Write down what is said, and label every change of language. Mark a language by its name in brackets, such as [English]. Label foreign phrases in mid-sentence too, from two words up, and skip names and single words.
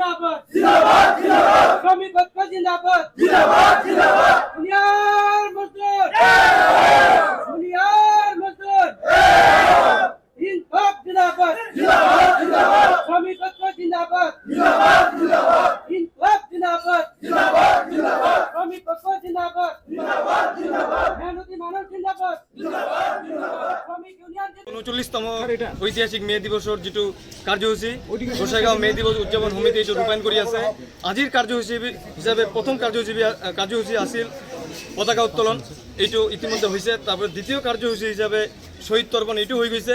[Hindi] जिंदाबाद जिंदाबाद जिंदाबाद श्रमिक ঐক্য जिंदाबाद जिंदाबाद जिंदाबाद बुनियाद मजदूर बुनियाद मजदूर इंसाफ जिंदाबाद जिंदाबाद जिंदाबाद श्रमिक ঐক্য जिंदाबाद जिंदाबाद जिंदाबाद इंसाफ जिंदाबाद जिंदाबाद जिंदाबाद श्रमिक ঐক্য जिंदाबाद जिंदाबाद जिंदाबाद मेहनती मानव जिंदाबाद जिंदाबाद जिंदाबाद श्रमिक यूनियन [Assamese] 39তম ঐতিহাসিক মে দিৱসৰ যেটো কাৰ্যসূচী গোসাইগাঁও মে দিৱস উদযাপন সমিতি এইটো ৰূপায়ণ কৰি আছে। আজিৰ কাৰ্যসূচী হিচাপে প্ৰথম কাৰ্যসূচী আছিল পতাকা উত্তোলন, এইটো ইতিমধ্যে হৈছে। তাৰপৰা দ্বিতীয় কাৰ্যসূচী হিচাপে শহীদ তৰ্পণ এইটো হৈ গৈছে।